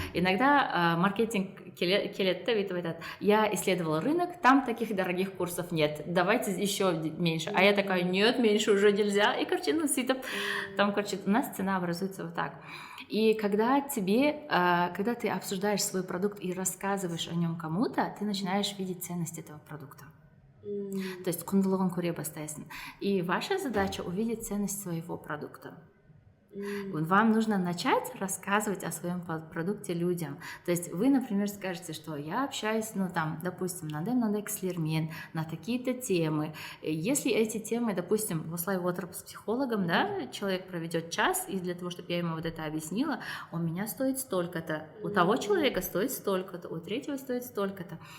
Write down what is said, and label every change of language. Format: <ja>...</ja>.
<ru>Иногда</ru> <kk>маркетинг келеді, өйтіп айтады,</kk> <ru>я исследовала рынок, там таких дорогих курсов нет, давайте еще меньше, а я такая, нет, меньше уже нельзя, и, короче, там, короче, у нас цена образуется вот так. И когда ты обсуждаешь свой продукт и рассказываешь о нем кому-то, ты начинаешь видеть ценность этого продукта. То есть</ru> <kk>құндылығын көре бастайсың.</kk> <ru>И ваша задача увидеть ценность своего продукта. Вам нужно начать рассказывать о своем продукте людям. То есть вы, например, скажете, что я общаюсь, допустим,</ru> <kk>мынандай кісілермен,</kk> <ru>на такие-то темы. Если эти темы, допустим, в</ru> <kk>осылай отырып</kk> <ru>с психологом, да, человек проведет час, и для того, чтобы я ему вот это объяснила, у меня стоит столько-то, у того человека стоит столько-то, у третьего стоит столько-то.</ru>